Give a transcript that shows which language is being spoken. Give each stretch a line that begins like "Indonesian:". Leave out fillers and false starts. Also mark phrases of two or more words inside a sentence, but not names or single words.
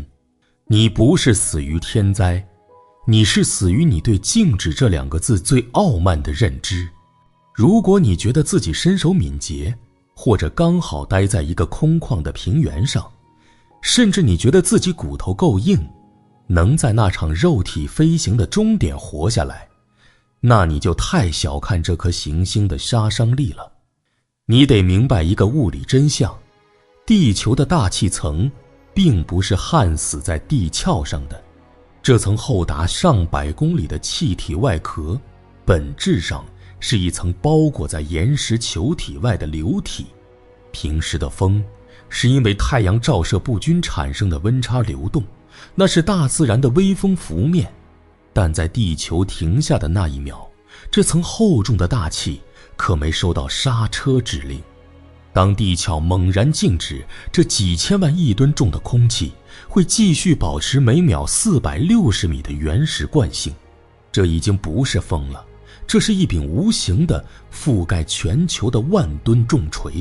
Chinese: 你不是死於天災，你是死於你對靜止这2個字最傲慢的認知。如果你覺得自己身手敏捷，或者剛好待在一個空曠的平原上，甚至你覺得自己骨頭夠硬，能在那場肉體飛行的終點活下來，那你就太小看這顆行星的殺傷力了。你得明白一個物理真相，地球的大气層並不是焊死在地壳上的，這層厚達上百公里的氣體外殼，本質上是一層包裹在岩石球體外的流體。平時的風是因為太陽照射不均產生的溫差流動，那是大自然的微風拂面。但在地球停下的那一秒，這層厚重的大氣可沒收到剎車指令。當地殼猛然靜止，這幾千萬億噸重的空氣會繼續保持每秒460米的原始慣性。這已經不是風了，這是一柄無形的覆蓋全球的10000噸重錘。